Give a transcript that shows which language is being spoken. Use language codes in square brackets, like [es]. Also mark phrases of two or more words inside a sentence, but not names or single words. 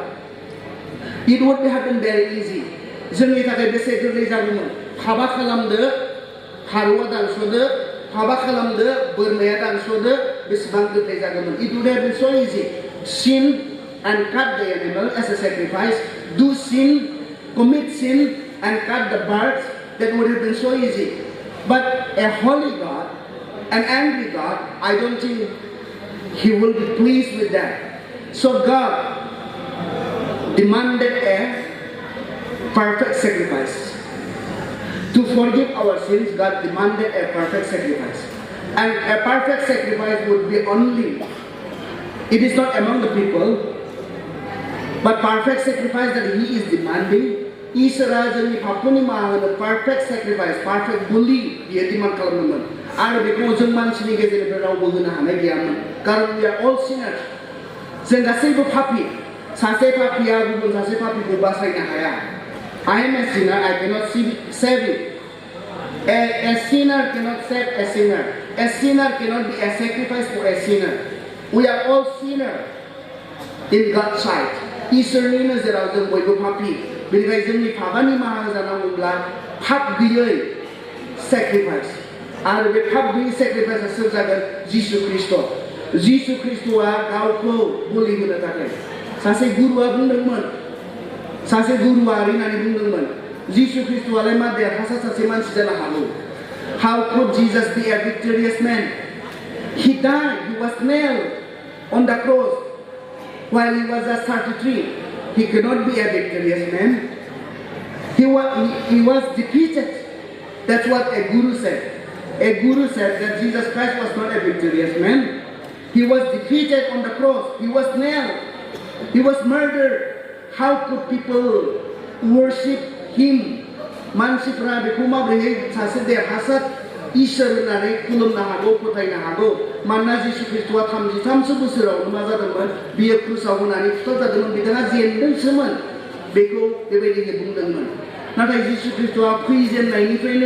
[en] It would happen very easy. [brx] जोंनि थाखाय बेसे गोरलै जागौमोन हाबा खालामदो फारौआ दानस'दो हाबा खालामदो बोरमाया दानस'दो बेसेबां गोरलै जागौमोन [en] It would have been so easy. Sin and cut the animal as a sacrifice. Do sin, commit sin and cut the birds. That would have been so easy. But a holy God, an angry God, I don't think He will be pleased with that. So God demanded a perfect sacrifice. To forgive our sins, God demanded a perfect sacrifice. And a perfect sacrifice would be only, it is not among the people, but perfect sacrifice that He is demanding. [brx] Isra जोंनि पापनि माहानो [en] perfect sacrifice, perfect bully [brx] बियो डिमान्ड खालामदोंमोन आरो बेखौ जों मानसिनि गेजेरनिफ्राय रावबो होनो हानाय गैयामोन कारण [en] we are all sinners [brx] जों गासैबो पापी सासे पापीया गुबुन सासे पापीखौ बासायनो हाया [en] I am a sinner, I cannot save it. A sinner cannot save a sinner. A sinner cannot be a sacrifice for a sinner. We are all sinners in God's sight. [brx] इसोरनि नोजोराव जों बयबो पापी बेनिखायनो जोंनि पापानि माहा जानांगौब्ला पाप गैयै sacrifice आरो बे पाप गैयै sacrificeआ सोर जागोन जिसु ख्रीष्टआ गावखौ बोलि होनो थाखाय सासे गुरुआ बुंदोंमोन सासे गुरुआ ओरैनानै बुंदोंमोन जिसु ख्रीष्टआलाय मा देरहासार सासे मानसि जानो हागौ [en] How could Jesus be a victorious man? He died, he was nailed on the cross while he was just 33. He could not be a victorious man. He was defeated. That's what a guru said. A guru said that Jesus Christ was not a victorious man. He was defeated on the cross. He was nailed. He was murdered. How could people worship him? [brx] मानसिफ्रा बेखौ माबोरैहाय सासे देरहासार इसोर होननानै खुलुमनो हागौ फोथायनो हागौ मानोना जिसु ख्रीष्टआ 33 बोसोरावनो मा जादोंमोन बियो क्रुसाव होनानै फुथारजादोंमोन बिथाङा जेनदोंसोमोन बेखौ बेबायदिनो बुंदोंमोन नाथाय जिसु ख्रीष्टआ फैजेननायनिफ्रायनो